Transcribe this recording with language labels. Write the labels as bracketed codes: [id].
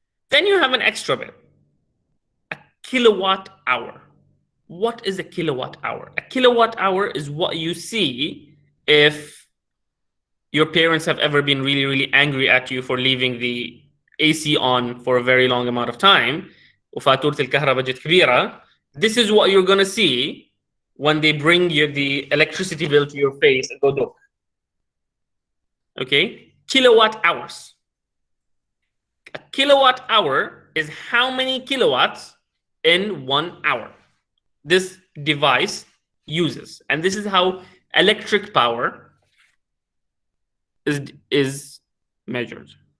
[en] Then you have an extra bit, a kilowatt hour. what is a kilowatt hour? A kilowatt hour is what you see if your parents have ever been really, really angry at you for leaving the AC on for a very long amount of time. [ar] وفاتورة الكهرباء جت كبيرة. [en] This is what you're gonna see when they bring you the electricity bill to your face and go look. Okay, kilowatt hours. A kilowatt hour is how many kilowatts in 1 hour this device uses, and this is how electric power is measured.